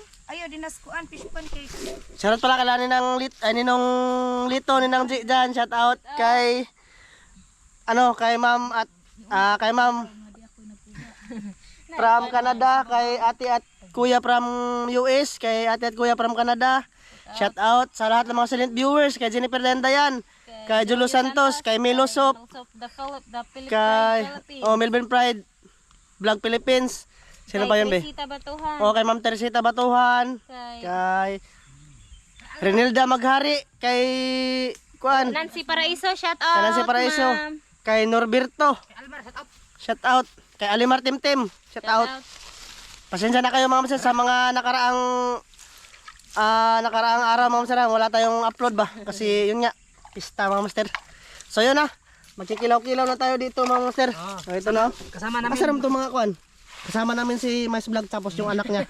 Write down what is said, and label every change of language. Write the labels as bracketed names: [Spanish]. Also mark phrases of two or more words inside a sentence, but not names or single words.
[Filipino] Ayo dinaskuan [English] fish pan cake. [Filipino] Shoutout pala kala ninang ninong Lito ninang G dyan. Shout out kay kay ma'am at kay ma'am [English] from Canada, [Filipino] kay ate at kuya [English] from US, [Filipino] kay ate at kuya [English] from Canada. [Filipino] Shout out sa lahat ng mga [English] silent viewers, [Filipino] kay Jennifer Denda yan, kay Julio Santos, kay Milo Sop, The Philippines. kay Melvin Pride Vlog Philippines. Sino pa yun be? Sita Batuhan. Kay Ma'am Teresita Batuhan, kay Renilda Maghari, kay kuan Nancy Paraiso, shout out. kay Nancy Paraiso, ma'am. kay Norberto, shout out, kay Alimar Timtim, shout out. Pasensya na kayo mga master sa mga nakaraang araw mga master, wala tayong upload ba kasi yun nga, pista mga master. So yun na, magkikilaw-kilaw na tayo dito mga master. So ito na, Kasama namin. masaram to mga kuan. Kasama namin si Mais Vlog tapos yung anak niya.